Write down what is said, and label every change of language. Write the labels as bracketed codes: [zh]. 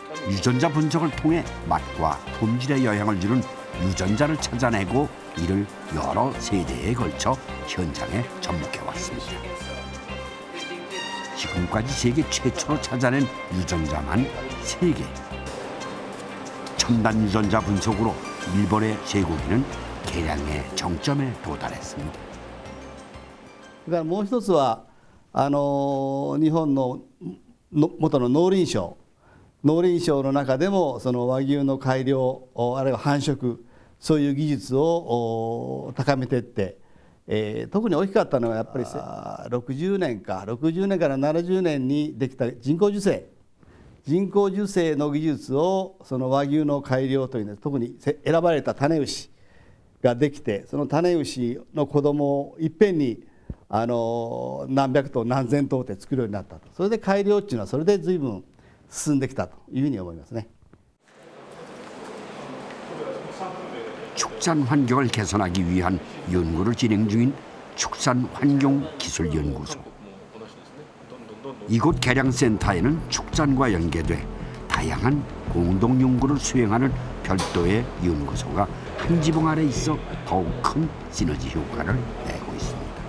[ko] 유전자 분석을 통해 맛과 품질에 영향을 주는 유전자를 찾아내고 이를 여러 세대에 걸쳐 현장에 접목해왔습니다. 지금까지 세계 최초로 찾아낸 유전자만 3개. 첨단 유전자 분석으로 일본의 쇠고기는 개량의 정점에 도달했습니다. [ja] それからもう一つは日本の元の農林省の中でもその和牛の改良あるいは繁殖そういう技術を高めていって、特に大きかったのはやっぱり60年から70年にできた人工授精の技術をその和牛の改良というのは特に選ばれた種牛ができて、その種牛の子供をいっぺんに何百頭何千頭って作るようになったと。それで改良っていうのはそれで随分進んできたというふうに思いますね。 [ko] 축산 환경을 개선하기 위한 연구를 진행 중인 축산환경기술연구소. 이곳 개량센터에는 축산과 연계돼 다양한 공동 연구를 수행하는 별도의 연구소가 한 지붕 아래 있어 더욱 큰 시너지 효과를 내고 있습니다.